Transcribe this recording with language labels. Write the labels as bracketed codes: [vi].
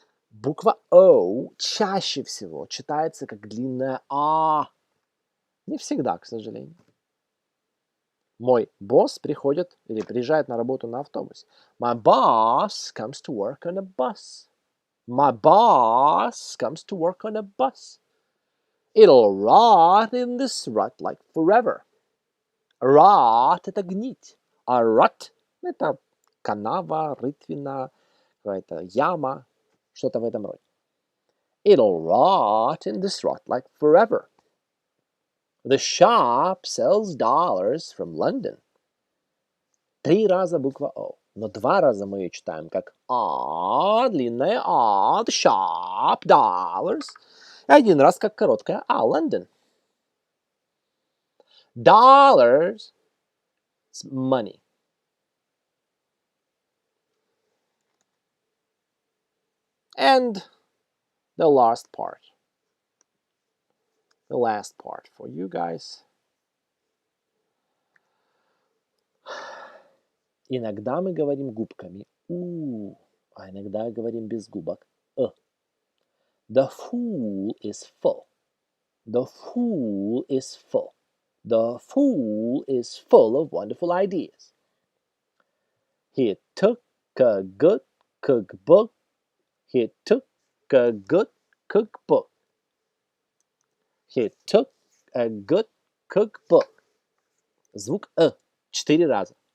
[ru] Буква O чаще всего читается как длинная А. Не всегда, к сожалению. Мой босс приходит или приезжает на работу на автобусе. [en] My boss comes to work on a bus. My boss comes to work on a bus. It'll rot in this rut like forever. [ru] Rot – это гнить. А rut – это канава, рытвина, какая-то яма, что-то в этом роде. [en] It'll rot in this rut like forever. The shop sells dollars from London. [ru] 3 раза буква O, но 2 раза мы ее читаем как А, длинная А, [en] the shop, [ru] dollars. И 1 раз как короткая А, London. [en] Dollars is money. And the last part for you guys. [ru] Иногда мы говорим губками У, а иногда говорим без губок [en] The fool is full. The fool is full. The fool is full of wonderful ideas. He took a good cookbook. He took a good cookbook. He took a good cookbook. [ru] Звук 4 раза.